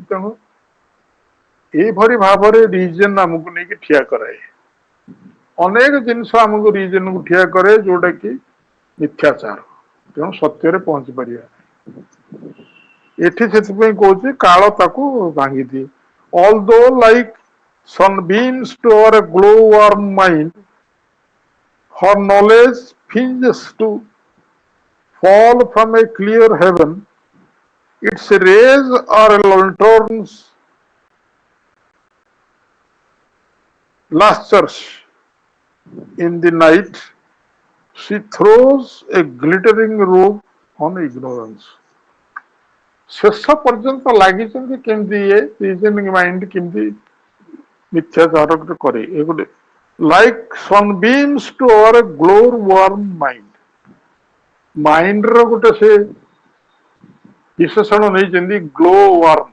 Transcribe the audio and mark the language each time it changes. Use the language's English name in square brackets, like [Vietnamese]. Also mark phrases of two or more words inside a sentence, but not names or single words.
[Odia] ତେଣୁ ଏଇଭଳି ଭାବରେ ରିଜନ ଆମକୁ ନେଇକି ଠିଆ କରାଏ। ଅନେକ ଜିନିଷ ଆମକୁ ରିଜନକୁ ଠିଆ କରେ ଯୋଉଟା କି ମିଥ୍ୟାଚାର, ତେଣୁ ସତ୍ୟରେ ପହଞ୍ଚି ପାରିବା ନାହିଁ। ଏଠି ସେଥିପାଇଁ କହୁଛି କାଳ ତାକୁ ଭାଙ୍ଗିଦିଏ। [English] all though like sunbeams to our glow warm mind, her knowledge finges to fall from a clear heaven, its rays are lanterns, lustres in the night, she throws a glittering robe on ignorance. [Odia] ଶେଷ ପର୍ଯ୍ୟନ୍ତ ଲାଗିଛନ୍ତି କେମିତି ଇଏ [English] reasoning mind [Odia] କେମିତି ମିଥ୍ୟାଚାର କରେ। ଏ ଗୋଟେ [English] like sunbeams to our glow warm mind, [Odia] ମାଇଣ୍ଡର ଗୋଟେ ସେ ବିଶେଷଣ ନେଇଛନ୍ତି [English] glow warm.